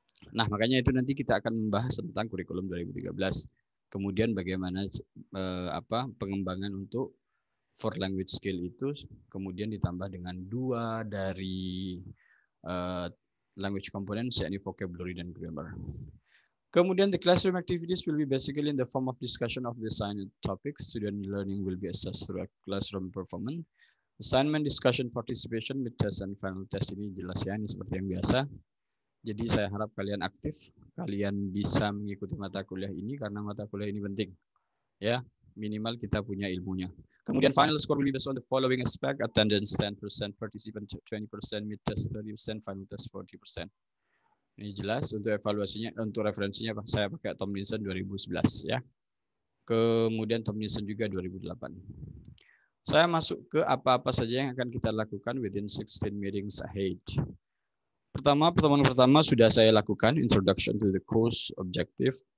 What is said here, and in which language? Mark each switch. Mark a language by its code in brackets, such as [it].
[id] Nah, makanya itu nanti kita akan membahas tentang kurikulum 2013. Kemudian bagaimana pengembangan untuk four language skill itu kemudian ditambah dengan 2 dari language components, yakni vocabulary dan grammar. [en] Kemudian the classroom activities will be basically in the form of discussion of the assigned topics. Student learning will be assessed through a classroom performance. Assignment, discussion, participation, mid test, and final test [id] ini jelas ya, ini seperti yang biasa. Jadi saya harap kalian aktif, kalian bisa mengikuti mata kuliah ini karena mata kuliah ini penting. Ya, minimal kita punya ilmunya. [en] Kemudian final score will be based on the following aspect: attendance 10%, participant 20%, mid test 30%, final test 40%. [id] Ini jelas. Untuk evaluasinya, untuk referensinya saya pakai Tomlinson 2011 ya. Kemudian Tomlinson juga 2008. Saya masuk ke apa-apa saja yang akan kita lakukan [en] within 16 meetings ahead. [id] Pertemuan pertama sudah saya lakukan, [en] introduction to the course, objective.